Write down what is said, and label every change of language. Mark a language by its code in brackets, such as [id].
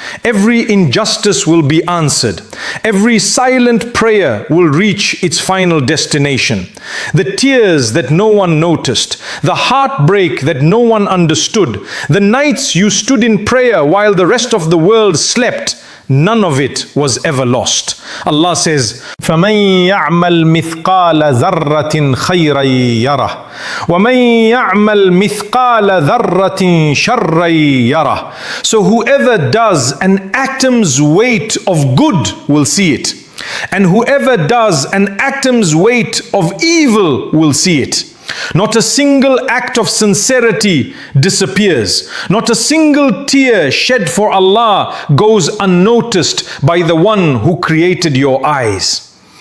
[en] Every injustice will be answered. Every silent prayer will reach its final destination. The tears that no one noticed, the heartbreak that no one understood, the nights you stood in prayer while the rest of the world slept, none of it was ever lost. Allah says, [ar] فَمَنْ يَعْمَلْ مِثْقَالَ ذَرَّةٍ خَيْرًا يَرَهُ وَمَنْ يَعْمَلْ مِثْقَالَ ذَرَّةٍ شَرًّا يَرَهُ. [en] So whoever does an atom's weight of good will see it, and whoever does an atom's weight of evil will see it. Not a single act of sincerity disappears. Not a single tear shed for Allah goes unnoticed by the one who created your eyes.